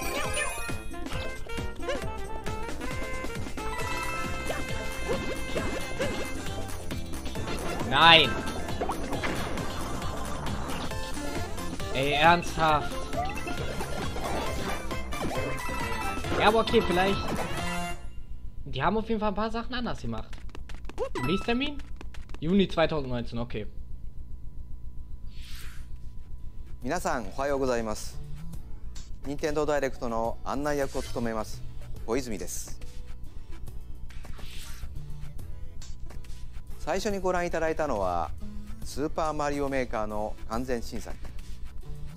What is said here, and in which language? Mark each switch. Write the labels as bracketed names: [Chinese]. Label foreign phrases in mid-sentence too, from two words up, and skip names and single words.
[German] Nein! Ey, ernsthaft? Ja, aber okay, vielleicht... Die haben auf jeden Fall ein paar Sachen anders gemacht. Release-Termin? Juni 2019, okay. [Japanese] 皆さんおはようございます。任天堂ダイレクトの案内役を務めます小泉です。最初にご覧いただいたのはスーパーマリオメーカーの完全新作。